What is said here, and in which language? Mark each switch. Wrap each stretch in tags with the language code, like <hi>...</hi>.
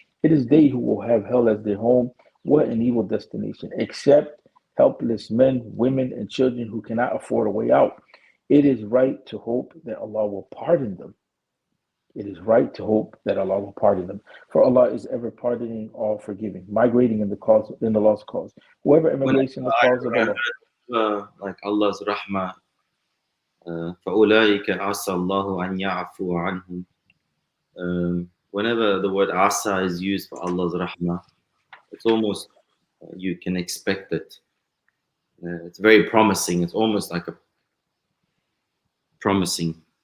<en>It is they who will have hell as their home. What an evil destination, except helpless men, women, and children who cannot afford a way out. It is right to hope that Allah will pardon them. It is right to hope that Allah will pardon them. For Allah is ever pardoning, all forgiving, migrating in the Allah's cause. Whoever immigrates in the cause of Allah. Like Allah's rahmah,</en> <ar>فَأُولَٰئِكَ عَسَى اللَّهُ أَنْ يَعْفُوَ عَنْهُمْ.</ar> <en>Whenever the word asa is used for Allah's rahmah, it's almost, you can expect it. It's very promising. It's almost like a promising.</en>